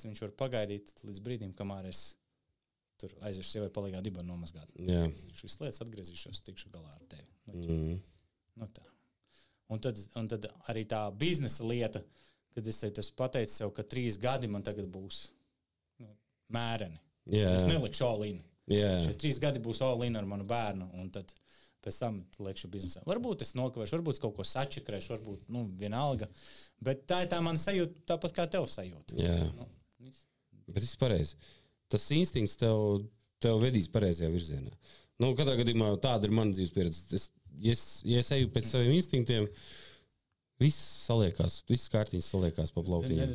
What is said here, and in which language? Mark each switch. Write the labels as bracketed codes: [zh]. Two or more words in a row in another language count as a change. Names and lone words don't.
[lv] Viņš var pagaidīt līdz brīdim, kamēr es tur aiziešu sievai palīgā dibanu nomazgāt. Šīs lietas atgriezīšos, tikšu galā ar tevi. Nu tā. Un tad arī tā biznesa lieta, kad es pateicu sev, ka 3 gadi man tagad būs mēreni. Es nelikšu all-in. Šie 3 gadi būs all-in ar manu bērnu, un tad pēc tam liekšu biznesā. Varbūt es nokavēšu, varbūt es kaut ko sačakrēšu, varbūt, vienalga. Bet tā ir tā mana sajūta, tāpat kā tev sajūta. Jā. Bet tas ir pareizi. Tas instinkts tev vedīs pareizajā virzienā. Katrā gadījumā tāda ir mana dzīves pieredze. Ja es eju pēc saviem instinktiem, viss saliekās, viss kārtiņas saliekās pa plauktiņiem.